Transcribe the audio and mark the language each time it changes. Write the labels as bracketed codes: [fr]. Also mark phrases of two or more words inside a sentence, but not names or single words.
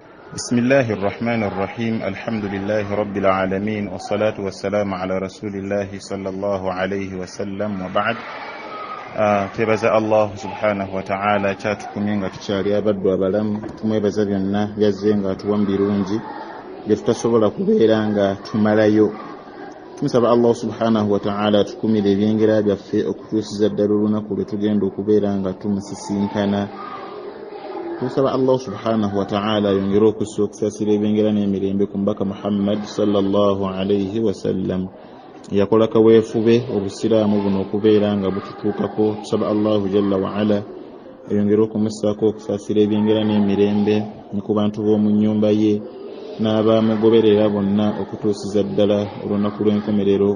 [ar] بسم الله الرحمن الرحيم الحمد لله رب العالمين والصلاة والسلام على رسول الله صلى الله عليه وسلم وبعد tebaza الله سبحانه وتعالى [lg] kyatukumye nga tukyali abaddu abalamu tumwebaza byonna byazze nga atuwa birungi bye tutasobola kubeera nga tumalayo. Tumusaba [ar] الله سبحانه وتعالى [lg] atukumire ebyengera byaffe okutuusiza ddala olunaku lwe tugenda okubeera nga tumusisinkana. Tusaba [ar] الله سبحانه وتعالى [lg] yongere okusaasira ebyengera n'emirembe ku mbaka [ar] محمد صلى الله عليه وسلم. [lg] Yakola kaweefube obusiraamu buno okubeera nga bututuukako. Tusaba [ar] الله جل وعلا [lg] yongere okumussaako okusaasira ebyengera n'emirembe ne ku bantu b'omu nnyumba ye n'abaamugoberera bonna okutuusiza ddala olunaku lw'enkomerero.